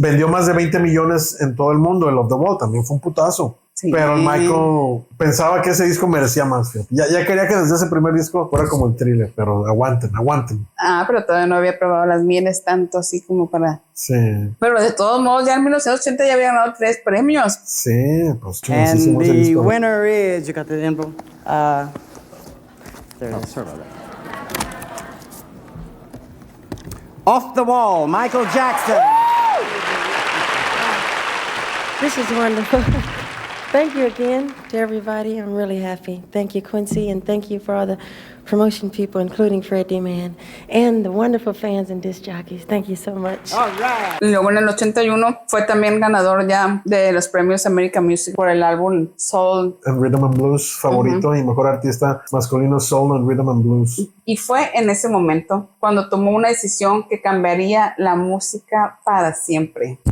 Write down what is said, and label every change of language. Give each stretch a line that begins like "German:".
Spanish: Vendió más de 20 millones en todo el mundo. El Off the Wall también fue un putazo. Sí. Pero Michael pensaba que ese disco merecía más. Ya quería que desde ese primer disco fuera como el Thriller, pero aguanten. Pero todavía no había probado las mieles tanto así como para... Sí. Pero de todos modos, ya en 1980 ya había ganado 3 premios. Sí, pues chulísimo.
English: And the winner is, you got the info? There it is, sorry about that. Off the Wall, Michael Jackson. This is wonderful. Thank you again to everybody. I'm really happy. Thank you, Quincy, and thank you for all the promotion people, including Fred D-Man, and the wonderful fans and disc jockeys. Thank you so much. All right.
Spanish: Y luego en el 81 fue también ganador ya de los premios American Music por el álbum Soul and Rhythm and Blues favorito y mejor artista masculino Soul and Rhythm and Blues. Y fue en ese momento cuando tomó una decisión que cambiaría la música para siempre.